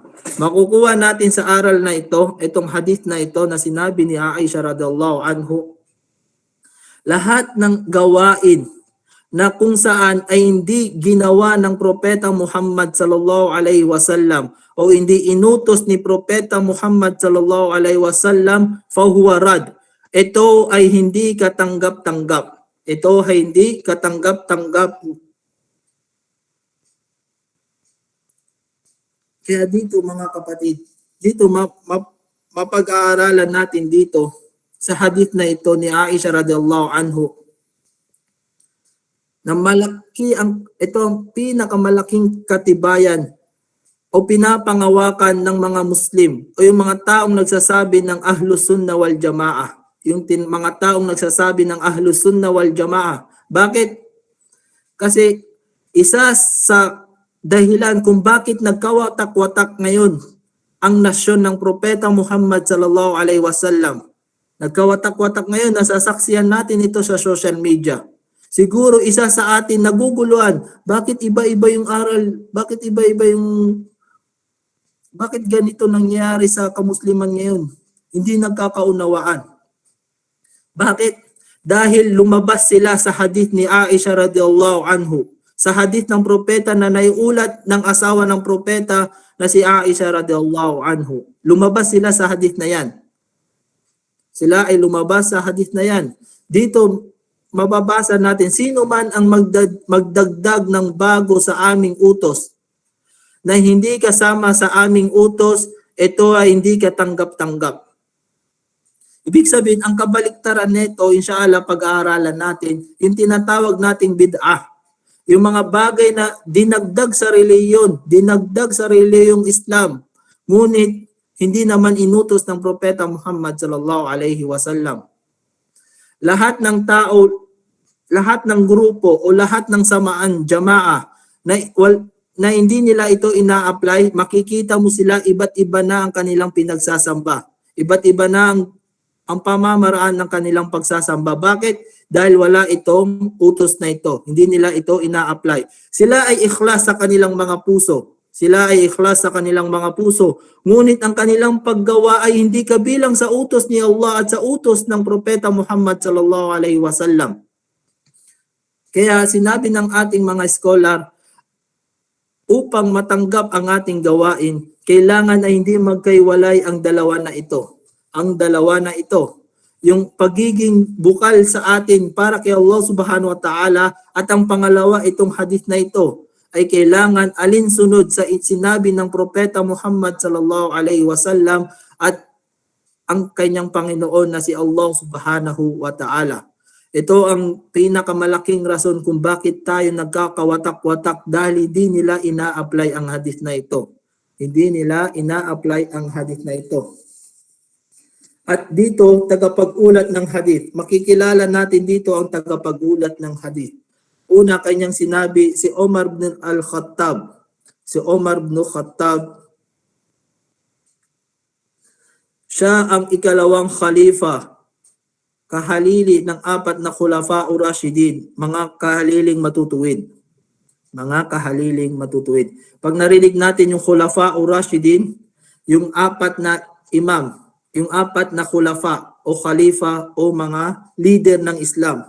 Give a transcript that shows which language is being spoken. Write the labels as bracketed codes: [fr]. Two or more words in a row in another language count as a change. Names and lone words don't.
[tl] Makukuha natin sa aral na ito, itong hadith na ito na sinabi ni Aisha [ar] رضي الله عنه, [tl] lahat ng gawain na kung saan ay hindi ginawa ng Propeta Muhammad [ar] صلى الله عليه وسلم [tl] o hindi inutos ni Propeta Muhammad [ar] صلى الله عليه وسلم, فهو رد. [tl] Ito ay hindi katanggap-tanggap. Ito ay hindi katanggap-tanggap. Kaya dito mga kapatid, dito mapag-aaralan natin dito sa hadith na ito ni Aisha [ar] رضي الله عنه, [tl] na malaki ito ang pinakamalaking katibayan o pinapangawakan ng mga Muslim o yung mga taong nagsasabi ng Ahlus Sunnah wal Jamaah. Yung mga taong nagsasabi ng Ahlus Sunnah wal Jamaah. Bakit? Kasi isa sa dahilan kung bakit nagkawatak-watak ngayon ang nasyon ng Propeta Muhammad [ar] صلى الله عليه وسلم. [tl] Nagkawatak-watak ngayon, nasasaksihan natin ito sa [en] social media. [tl] Siguro isa sa atin naguguluhan, bakit iba-iba yung aral, bakit ganito nangyayari sa kamusliman ngayon? Hindi nagkakaunawaan. Bakit? Dahil lumabas sila sa hadith ni Aisha [ar] رضي الله عنه, [tl] sa hadith ng propeta na naiulat ng asawa ng propeta na si Aisha [ar] رضي الله عنه. [tl] Lumabas sila sa hadith na yan. Sila ay lumabas sa hadith na yan. Dito mababasa natin, sino man ang magdagdag ng bago sa aming utos na hindi kasama sa aming utos, ito ay hindi katanggap-tanggap. Ibig sabihin, ang kabaliktaran nito, inshallah, pag-aaralan natin, yung tinatawag nating bid'ah. Yung mga bagay na dinagdag sa reliyong Islam, ngunit hindi naman inutos ng Propeta Muhammad [ar] صلى الله عليه وسلم. [tl] Lahat ng tao, lahat ng grupo o lahat ng samaan, jamaah, na hindi nila ito ina-apply, makikita mo sila iba't iba na ang kanilang pinagsasamba. Iba't iba na ang pamamaraan ng kanilang pagsasamba. Bakit? Dahil wala itong utos na ito. Hindi nila ito ina-apply. Sila ay ikhlas sa kanilang mga puso. Sila ay ikhlas sa kanilang mga puso. Ngunit ang kanilang paggawa ay hindi kabilang sa utos ni Allah at sa utos ng Propeta Muhammad [ar] صلى الله عليه وسلم. [tl] Kaya sinabi ng ating mga scholar, upang matanggap ang ating gawain, kailangan ay hindi magkaiwalay ang dalawa na ito. Ang dalawa na ito, yung pagiging bukal sa atin para kay Allah [ar] سبحانه وتعالى, [tl] at ang pangalawa, itong hadith na ito, ay kailangan alinsunod sa sinabi ng Propeta Muhammad [ar] صلى الله عليه وسلم [tl] at ang kanyang Panginoon na si Allah [ar] سبحانه وتعالى. [tl] Ito ang pinakamalaking rason kung bakit tayo nagkakawatak-watak, dahil hindi nila ina-apply ang hadith na ito. Hindi nila ina-apply ang hadith na ito. At dito, tagapag-ulat ng hadith. Makikilala natin dito ang tagapag-ulat ng hadith. Una, kanyang sinabi, si Omar bin al-Khattab. Si Omar bin Khattab, siya ang ikalawang khalifa, kahalili ng apat na [ar] خلفاء راشدين, [tl] mga kahaliling matutuwid. Mga kahaliling matutuwid. Pag narinig natin yung [ar] خلفاء راشدين, [tl] yung apat na imam, yung apat na khulafa o khalifa o mga leader ng Islam.